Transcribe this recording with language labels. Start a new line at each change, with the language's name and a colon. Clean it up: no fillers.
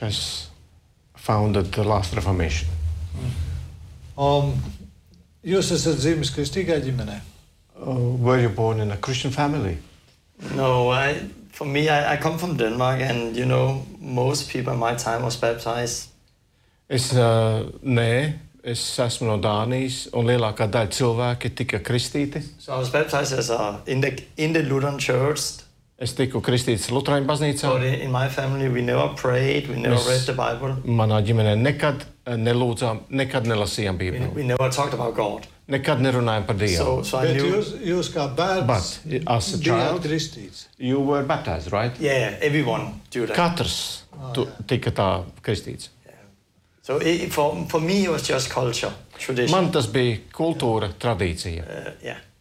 English: Has founded the Last Reformation.
Latvian: Jūs esat dzimis kristīgā ģimenē?
English: Were you born in a Christian family? No, I come from Denmark and you know most people in my time was baptized.
Latvian: Es esmu no Dānijas un lielākā daļa cilvēki tika kristīti.
English: So I was baptized as in the Lutheran church.
Latvian: Es tiku kristīts Lutrāņu baznīcā.
English: In my family we never prayed, we never read the Bible.
Latvian: Manā ģimenē nekad nelūdzām, nekad nelasījām Bībeli.
English: We never talked about God.
Latvian: Nekad nerunājām par Dievu.
English: So
Latvian: bet jūs kā bērns bijāt kristīts.
English: You were baptized, right? Yeah, everyone do that.
Latvian: Katrs tika tā kristīts.
English: Yeah. So for me it was just culture, tradition.
Latvian: Man tas bija kultūra, tradīcija.